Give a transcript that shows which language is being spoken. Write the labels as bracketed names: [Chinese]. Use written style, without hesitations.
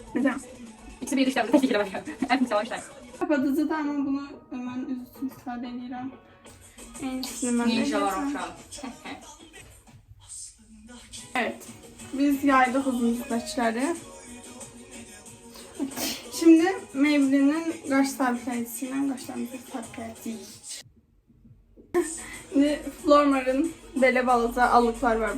[Turkish] Neden? İkisi bir yerleştirelim. Tek şekilde bakıyorum. En güzel işte. Kapatıcı da ama bunu hemen üstüne istifade ediyorum. En iyisini ben de Ninja var yapacağım. şu an. Evet. Biz yaydık uzunluktakileri. [Azerbaijani] Şimdi Maybelline'in qaş sabitləyicisiylə qaşlarımızı sabitləyəcəyik. Şimdi Flormar'ın belə balaca allıklar var.